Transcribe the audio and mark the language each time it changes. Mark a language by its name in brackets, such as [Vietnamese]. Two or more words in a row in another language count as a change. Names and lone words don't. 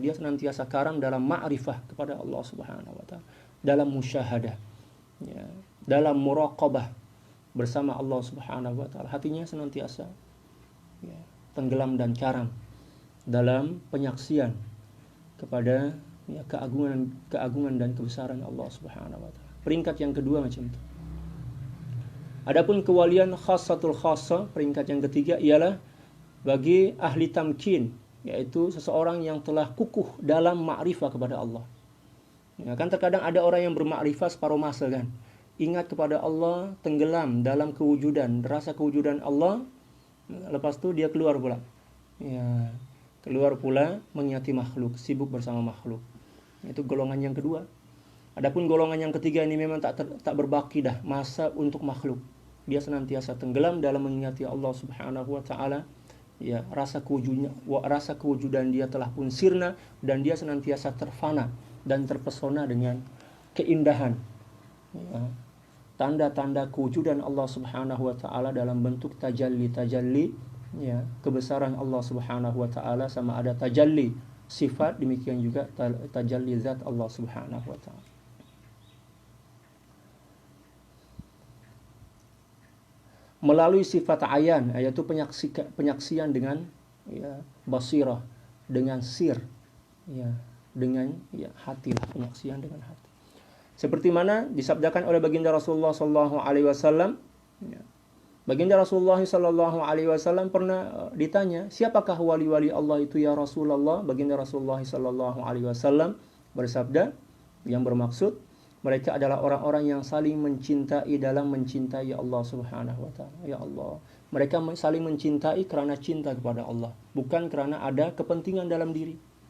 [Malay] Dia senantiasa karam dalam ma'rifah kepada [Arabic] الله سبحانه وتعالى, [Malay] dalam musyahadah, ya, dalam muraqabah bersama [Arabic] الله سبحانه وتعالى. [Malay] Hatinya senantiasa ya, tenggelam dan karam dalam penyaksian kepada ya, keagungan dan kebesaran [Arabic] الله سبحانه وتعالى. [Malay] Peringkat yang kedua macam itu. Adapun kewalian [Arabic] خاصة الخاصة, [Malay] peringkat yang ketiga ialah bagi ahli tamkin, yaitu seseorang yang telah kukuh dalam ma'rifah kepada Allah. Ya, kan terkadang ada orang yang bermakrifah separuh masa kan. Ingat kepada Allah, tenggelam dalam kewujudan, rasa kewujudan Allah, lepas itu dia keluar pula. Ya, keluar pula mengingati makhluk, sibuk bersama makhluk. Itu golongan yang kedua. Adapun golongan yang ketiga ini memang tak berbaki dah masa untuk makhluk. Dia senantiasa tenggelam dalam mengingati [Arabic] الله سبحانه وتعالى. [Malay] Ya, rasa kewujudan dia telah pun sirna dan dia senantiasa terfana dan terpesona dengan keindahan. Ya, tanda-tanda kewujudan [Arabic] الله سبحانه وتعالى [Malay] dalam bentuk tajalli, ya, kebesaran [Arabic] الله سبحانه وتعالى, [Malay] sama ada tajalli sifat, demikian juga tajalli zat Allah Subhanahu wa taala. Melalui sifat ayan, yaitu penyaksian dengan, ya, basirah, dengan sir, ya, dengan, ya, hati, penyaksian dengan hati. Seperti mana disabdakan oleh baginda [Arabic] رسول الله صلى الله عليه وسلم, [Malay] ya. Baginda [Arabic] رسول الله صلى الله عليه وسلم [Malay] pernah ditanya, siapakah wali-wali Allah itu [Arabic] يا رسول الله? [Malay] Baginda [Arabic] رسول الله صلى الله عليه وسلم [Malay] bersabda, yang bermaksud mereka adalah orang-orang yang saling mencintai dalam mencintai [Arabic] الله سبحانه وتعالى. يا الله, [Malay] mereka saling mencintai karena cinta kepada Allah, bukan karena ada kepentingan dalam diri.